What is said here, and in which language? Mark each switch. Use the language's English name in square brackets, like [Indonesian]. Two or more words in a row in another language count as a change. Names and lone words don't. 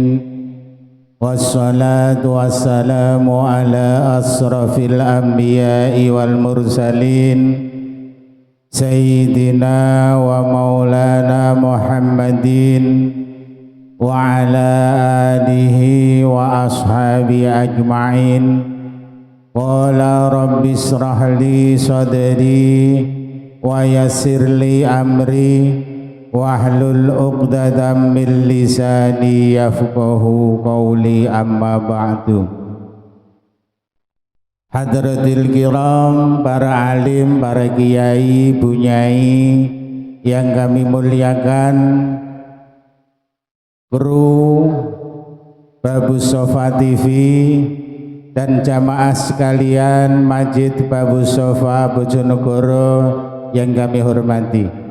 [Arabic] والصلاة والسلام على أشرف الأنبياء والمرسلين سيدنا ومولانا محمد وعلى آله وأصحابه أجمعين. قال رب اشرح لي صدري ويسر لي أمري واحلل عقدة من لساني يفقهوا قولي، أما بعد. حضرة الكرام, [Indonesian] para alim, para kiai, bunyai yang kami muliakan, kru Babus Sofa TV dan jamaah sekalian Masjid Babus Sofa Bojonegoro yang kami hormati.